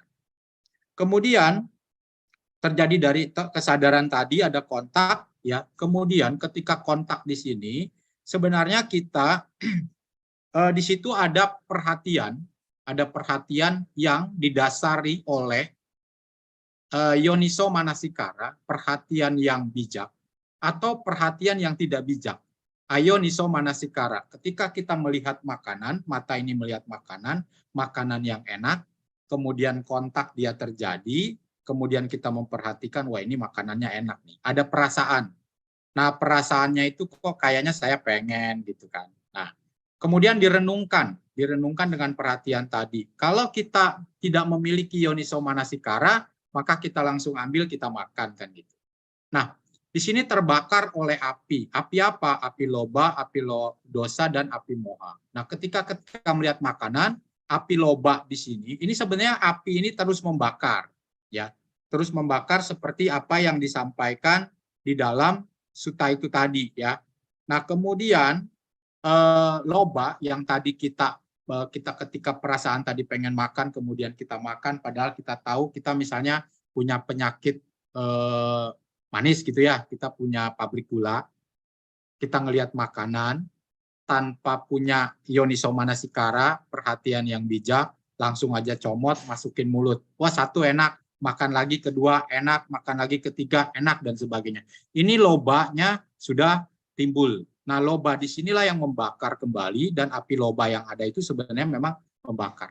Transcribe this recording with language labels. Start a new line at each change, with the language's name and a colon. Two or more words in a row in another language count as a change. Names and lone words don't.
Indonesian: Kemudian terjadi dari kesadaran tadi ada kontak ya. Kemudian ketika kontak di sini sebenarnya kita di situ ada perhatian yang didasari oleh
Pali: yoniso manasikara,
Indonesian: perhatian yang bijak atau perhatian yang tidak bijak.
Pali: Ayoniso manasikara,
Indonesian: ketika kita melihat makanan, mata ini melihat makanan yang enak, kemudian kontak dia terjadi, kemudian kita memperhatikan, wah ini makanannya enak nih. Ada perasaan. Nah, perasaannya itu kok kayaknya saya pengen gitu kan. Nah, kemudian direnungkan dengan perhatian tadi. Kalau kita tidak memiliki
Pali: yoniso manasikara,
Indonesian: maka kita langsung ambil, kita makan kan gitu. Nah, di sini terbakar oleh api. Api apa? Api loba, api dosa, dan api moha. Nah, ketika melihat makanan, api loba di sini, ini sebenarnya api ini terus membakar, ya, terus membakar seperti apa yang disampaikan di dalam sutta itu tadi, ya. Nah, kemudian loba yang tadi kita ketika perasaan tadi pengen makan, kemudian kita makan, padahal kita tahu kita misalnya punya penyakit manis gitu ya, kita punya pabrik gula, kita ngelihat makanan tanpa punya
Pali: yoniso manasikara,
Indonesian: perhatian yang bijak, langsung aja comot, masukin mulut. Wah, satu enak, makan lagi kedua enak, makan lagi ketiga enak, dan sebagainya. Ini lobanya sudah timbul. Nah, loba di sinilah yang membakar kembali, dan api loba yang ada itu sebenarnya memang membakar.